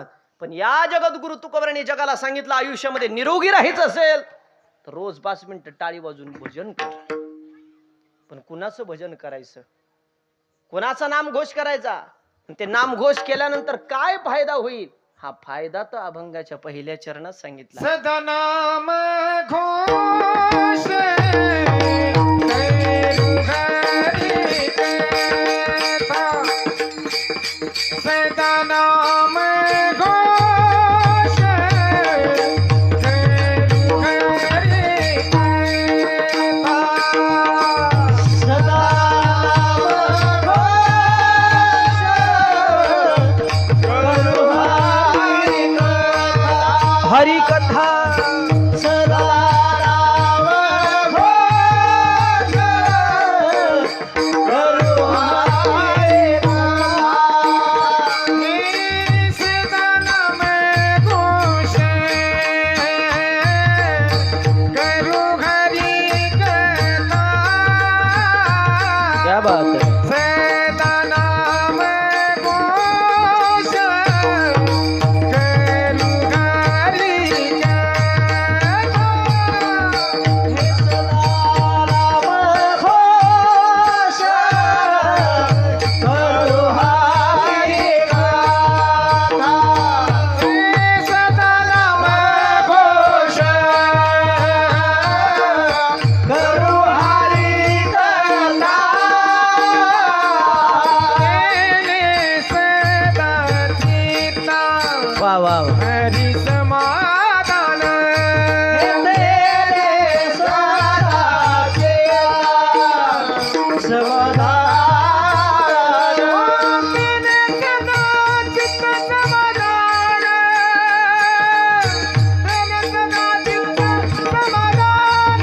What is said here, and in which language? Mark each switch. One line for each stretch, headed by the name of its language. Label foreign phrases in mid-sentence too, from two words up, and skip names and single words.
Marathi: पण या जगद्गुरु तुकोबारांनी जगाला सांगितलं, आयुष्यामध्ये निरोगी राहायचं असेल तर रोज 5 मिनिटं टाळी वाजून भजन कर. पण कुणाचं भजन करायचं, कुणाचा नामघोष करायचा, ते नामघोष केल्यानंतर काय फायदा होईल, हा फायदा तर अभंगाच्या पहिल्या चरणात सांगितला. सदा नाम घोष सदा नाम घोष सदा हरी कथा सदा राम घोष करू हरी सदा नाम घोष करू हरि कथा
Hindi: क्या बात है.
Marathi: सदा नाम घोष करू हरि कथा हे सदा राम घोष करू हरी गाथा. सदा नाम घोष करू हरी गाथा. सदा चित्ता वा वा वा. हरि समाधान तेरे साराचे समाधान. तेरे सदा चित्त समाधान तेरे सदा चित्त समाधान